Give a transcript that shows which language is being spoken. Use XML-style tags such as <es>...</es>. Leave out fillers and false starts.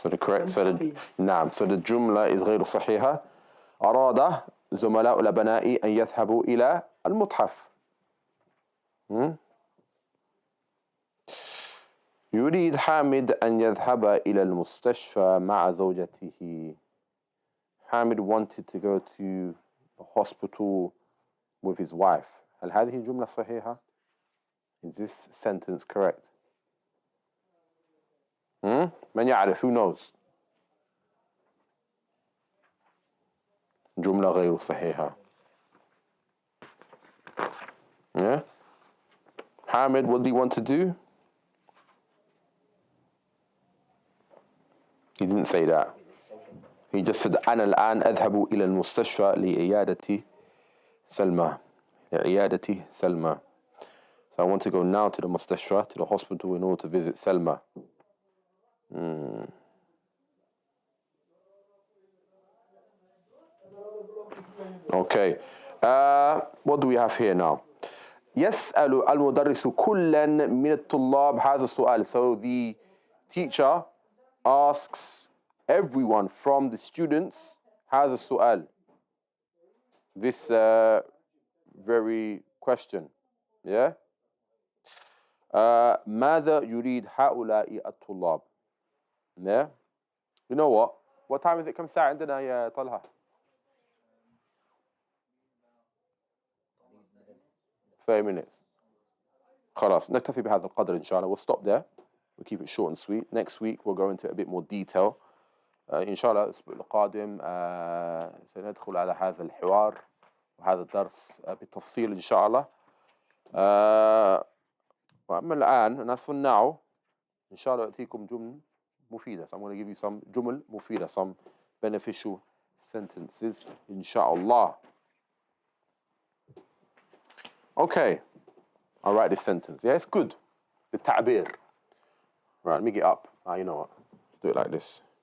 <en>So the correct, so the جملة is</en> <ar>غير صحيحة. أراد زملاء الأبناء أن يذهبوا إلى المتحف. يريد حامد أن يذهب إلى المستشفى مع زوجته.</ar> <en>Hamid wanted to go to the hospital with his wife.</en> <ar>هل هذه جملة صحيحة?</ar> <en>Is this sentence correct?</en> <ar>من يعرف?</ar> <en>Who knows?</en> <ar>جملة غير صحيحة. Yeah?</ar> <en>Hamid, what do you want to do? He didn't say that. He just said</en> <ar>أنا الآن أذهب إلى المستشفى لعيادة سلمى. لعيادة سلمى.</ar> <en>So I want to go now to the mustashfa, to the hospital, in order to visit Selma. Okay. What do we have here now?</en> <ar>يسأل المدرس كلا من الطلاب هذا السؤال.</ar> <en>So the teacher asks everyone from the students</en> <ar>هذا السؤال.</ar> <en>This very question. Yeah?</en> <ar>ماذا يريد هؤلاء الطلاب؟ Yeah?</ar> <en>You know what? What time is it?</en> <ar>كم ساعة عندنا يا طلحة؟</ar> <en>30 minutes.</en> <ar>خلاص نكتفي بهذا القدر إن شاء الله.</ar> <en>We'll stop there. We'll keep it short and sweet. Next week we'll go into a bit more detail.</en> <ar>إن شاء الله الأسبوع القادم سندخل على هذا الحوار وهذا الدرس بالتفصيل إن شاء الله. وأما الآن</ar> <en>as for now</en> <ar>إن شاء الله أعطيكم جمل مفيدة.</ar> <en>So I'm going to give you some جمل مفيدة, some beneficial sentences إن شاء الله. Okay, I'll write this sentence. Yeah, it's good. The ta'bir. Right, let me get up. You know what? Let's do it like this.</en>